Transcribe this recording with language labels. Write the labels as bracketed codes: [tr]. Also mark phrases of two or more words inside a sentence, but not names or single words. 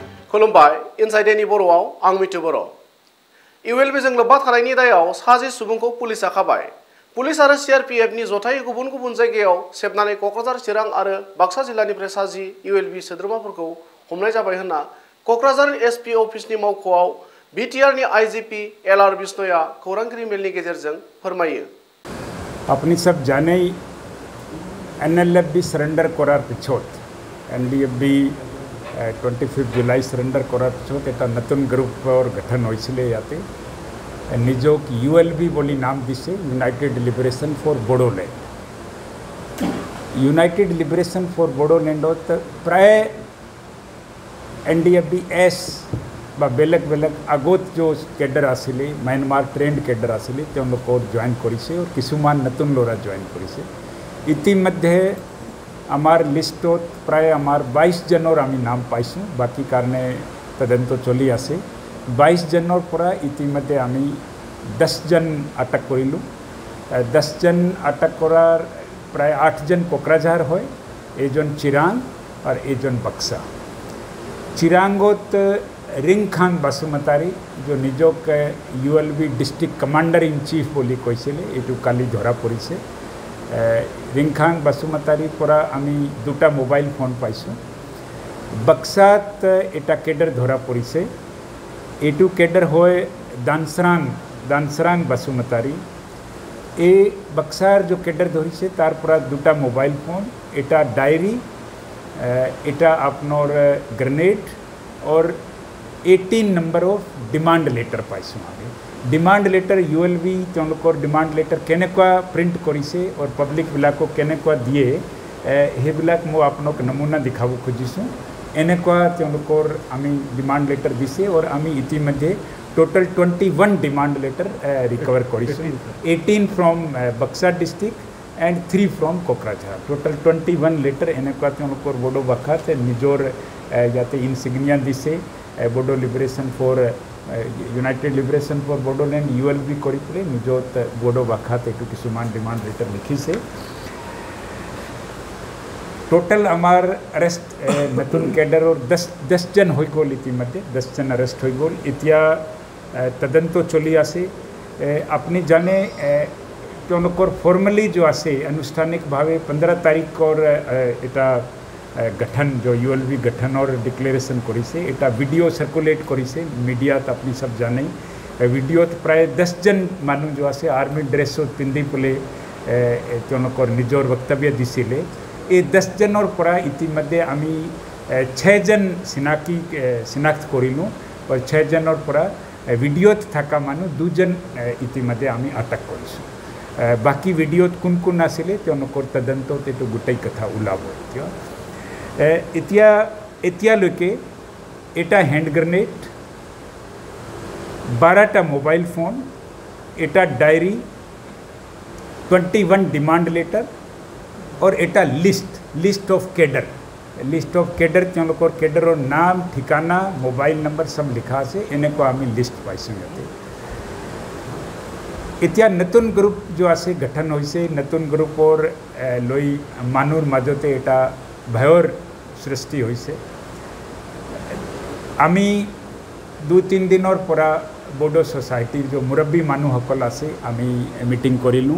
[brx] खुलुमबाय इनसाइडेनि बर'आव आं मिथु बर'। इउएलबिजों लोब्बा थानायनि दायाव सासे सुबुंखौ पुलिसा खाबाय। पुलिस आरो सीआरपीएफनि जथाय गुबुन गुबुन जायगायाव सेबनानै क'क्राझार चिरां आरो बाक्सा जिल्लानिफ्राय साजि इउएलबि सोद्रोमाफोरखौ हमनाय जाबाय होनना क'क्राझार एसपि अफिसनि मावख'आव बिटिआरनि आईजीपी एलआर बिष्णोया खौरांगिरि मेलनि गेजेरजों फोरमायो। [as] আপুনি সব জানে এনএলএফবি চাৰেণ্ডাৰ কৰাৰ পিছত এনডিএফবি 25 জুলাই চাৰেণ্ডাৰ কৰাৰ পিছত এটা নতুন গ্ৰুপ আৰু গঠন হৈছিলে যাতে নিজক ইউএলবি বুলি নাম দিছে ইউনাইটেড লিবাৰেশ্যন ফৰ বড়োলেণ্ড। ইউনাইটেড লিবাৰেশ্যন ফৰ বড়োলেণ্ড প্ৰায় এনডিএফবি এছ বা বেলেগ বেলেগ আগত যি কেডাৰ আছিলে ম্যানমাৰ [en] trained cadre [as] আছিলে তে লোক জইন কৰিছে আৰু কিছুমান নতুন ল'ৰা জইন কৰিছে। ইতিমধ্যে আমাৰ লিষ্টত প্ৰায় আমাৰ 22 জনৰ আমি নাম পাইছোঁ বাকী কাৰণে তদন্ত চলি আছে 22 জনৰ পৰা ইতিমধ্যে আমি 10 জন আটক কৰিলোঁ। 10 জন আটক কৰাৰ প্ৰায় 8 জন কোকৰাঝাৰ হয়, এজন চিৰাং আৰু এজন বাক্সা। চিৰাংত ৰিং খান বসুমতাৰী যি নিজক ইউএলবি [en] district commander in chief [as] বুলি কৈছিলে এটো কালি ধৰা পৰিছে। ৰিং খান বসুমতাৰী পৰা আমি 2টা [en] mobile phone [as] পাইছোঁ। বাক্সাত এটা কেডাৰ ধৰা পৰিছে এটো কেডাৰ হয় দানসৰাং বসুমতাৰী। এ বাক্সাৰ যি কেডাৰ ধৰিছে তাৰ পৰা 2টা [en] mobile phone [as] এটা ডায়েৰী এটা আপোনাৰ গ্ৰেনেড আৰু 18 [en] number of demand letter [as] পাইছোঁ। আগে [en] demand letter [as] ইউএলবি তেওঁলোকৰ [en] demand letter [as] কেনেকুৱা প্ৰিণ্ট কৰিছে আৰু পাব্লিক বিলাক কেনেকুৱা দিয়ে হে বিলাক মো আপোনাক নমুনা দেখুৱাব খুজিছোঁ। এনেকুৱা তেওঁলোকৰ আমি [en] demand letter [as] দিছে আৰু আমি ইতিমধ্যে টোটল 21 [en] demand letter [as] ৰিকভাৰ কৰিছোঁ। [en] 18 from Baksa district and 3 from Kokrajhar. [as] টোটল 21 লেটাৰ এনেকুৱা তেওঁলোকৰ বড়ো বখাত নিজৰ যাতে ইনচিগনিয়া দিছে বড়ো লিবাৰেশ্যন ফৰ ইউনাইটেড লিবাৰেশ্যন ফৰ বড়োলেণ্ড ইউএলবি কৰি পলে নিজত বড়ো বখাত এক কিছুমান [en] demand letter [as] লিখি ছে। টোটল আমাৰ এৰেষ্ট নতুন কেডাৰ আৰু 10 জন হৈ গ'ল ইতিমধ্যে 10 জন এৰেষ্ট হৈ গ'ল। ইতিয়া তদন্ত চলি আছে আপুনি জানে তেওঁলোকৰ ফৰ্মেলি যি আছে আনুষ্ঠানিক ভাৱে 15 তাৰিখ আৰু এটা গঠন যি ইউএলবি গঠন আৰু ডিক্লেৰেশ্যন কৰিছে এটা [en] video circulate [as] কৰিছে মিডিয়াত আপুনি সব জানে ভিডিঅ'ত প্ৰায় 10 জন মানুহ যি আছে [en] army dress [as] পিন্ধি পলে তেওঁলোকৰ নিজৰ বক্তব্য দিছিলে। এ 10 জন আৰু পৰা ইতিমধ্যে আমি 6 জন চিনাক্ত কৰিলোঁ আৰু 6 জন আৰু পৰা ভিডিঅ'ত থকা মানুহ 2 জন ইতিমধ্যে আমি আটক কৰিছোঁ। বাকী ভিডিঅ'ত কোন কোন আছিলে তেওঁলোকৰ তদন্ত তেতিয়া গোটেই কথা ওলাব। এতিয়ালৈকে এটা [en] hand grenade [as] 12টা [en] mobile phone [as] এটা ডায়েৰী 21 [en] demand letter [as] আৰু এটা [en] list of cadre [as] তেওঁলোকৰ কেডাৰ আৰু নাম ঠিকনা [en] mobile number [as] সব লিখা ছে এনে কু আমি লিষ্ট পাইছোঁ। ইতিয়া নতুন গ্ৰুপ যি আছে গঠন হৈছে নতুন গ্ৰুপ আৰু লৈ মানুহৰ মাজত এটা ভয়ৰ সৃষ্টি হৈছে। আমি 2-3 দিন আৰু পৰা বড়ো চ'চাইটি যি মুৰুব্বী মানুহ সকল আছে আমি মিটিং কৰিলোঁ।